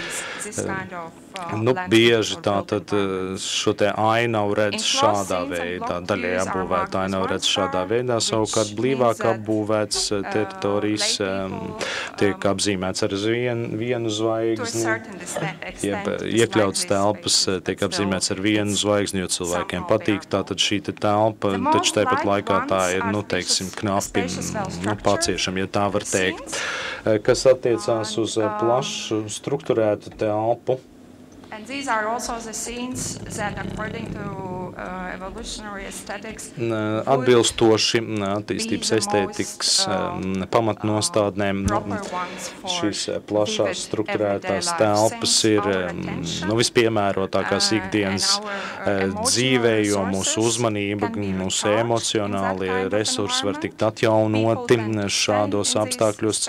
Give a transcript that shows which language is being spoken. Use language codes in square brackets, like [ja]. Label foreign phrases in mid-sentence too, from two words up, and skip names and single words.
[lv] bieži tātad šo te ainavu redz šādā veidā, daļai apbūvēta ainavu redz šādā veidā, savukārt blīvāk apbūvētas teritorijas tiek apzīmēts ar vienu zvaigzni, iekļauts telpas tiek apzīmēts ar vienu zvaigzni, jo cilvēkiem patīk, tātad šī telpa, taču tāpat laikā tā ir, teiksim, knapi, paciešama, ja tā var teikt. Kas attiecās uz plašu strukturētu telpu. [en] And these are also the scenes that, according to evolutionary aesthetics, [lv] atbilstoši attīstības estētikas pamatnostādnēm, šīs plašās strukturētās telpas ir vispiemērotākās ikdienas dzīvē, jo mūsu uzmanība, mūsu emocionālie resursi var tikt atjaunoti šādos apstākļos.